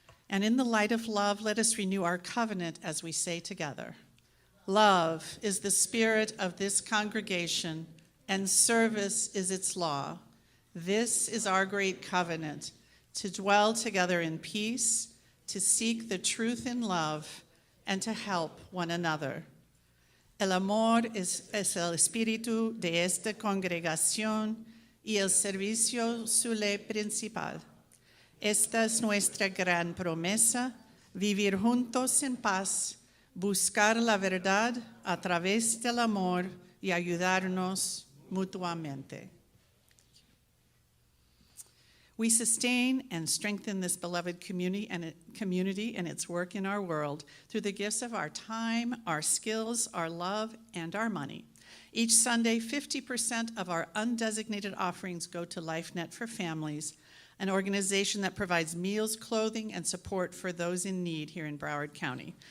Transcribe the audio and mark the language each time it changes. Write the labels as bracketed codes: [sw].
[en] And in the light of love, let us renew our covenant as we say together, love is the spirit of this congregation, and service is its law. This is our great covenant, to dwell together in peace, to seek the truth in love, and to help one another. [es] El amor es el espíritu de esta congregación y el servicio su ley principal. Esta es nuestra gran promesa, vivir juntos en paz, buscar la verdad a través del amor y ayudarnos mutuamente. [en] We sustain and strengthen this beloved community and its work in our world through the gifts of our time, our skills, our love, and our money. Each Sunday, 50% of our undesignated offerings go to LifeNet for Families, an organization that provides meals, clothing, and support for those in need here in Broward County.